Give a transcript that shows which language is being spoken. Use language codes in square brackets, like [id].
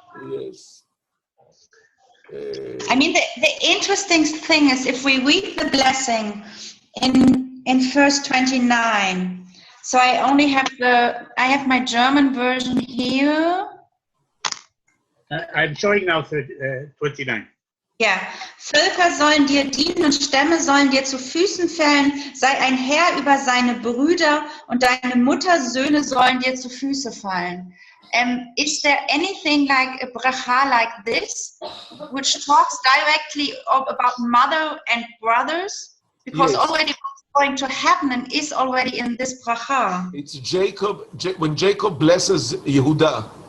[en] Yes. I mean, the interesting thing is if we read the blessing in verse 29. So I only have I have my German version here. I'm showing now 29. [de] Ja, Völker sollen dir dienen und Stämme sollen dir zu Füßen fallen. Sei ein Herr über seine Brüder und deine Muttersöhne sollen dir zu Füße fallen. [en] Is there anything like a bracha like this, which talks directly about mother and brothers? Because Yes. already what's going to happen and is already in this bracha. It's Jacob, when Jacob blesses Yehuda